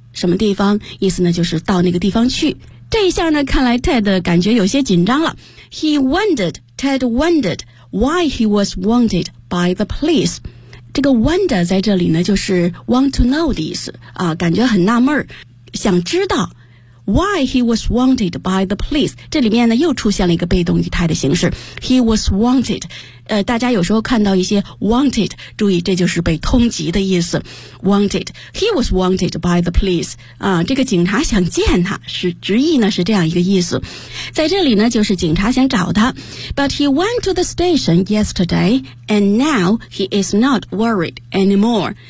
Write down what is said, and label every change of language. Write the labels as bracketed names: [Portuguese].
[Chinese] 什么地方，意思呢就是到那个地方去。这一下呢看来 Ted 感觉有些紧张了。 [English] Ted wondered why he was wanted by the police. [Chinese] 这个 wonder 在这里呢就是 [English] want to know [Chinese] 的意思啊，感觉很纳闷，想知道 [English] why he was wanted by the police. [Chinese] 这里面呢又出现了一个被动语态的形式， [English] he was wanted. [Chinese] 大家有时候看到一些 wanted， 注意这就是被通缉的意思。 [English] Wanted, he was wanted by the police. [Chinese] 啊，这个警察想见他，是直译呢是这样一个意思。在这里呢，就是警察想找他。 [English] But he went to the station yesterday, and now he is not worried anymore.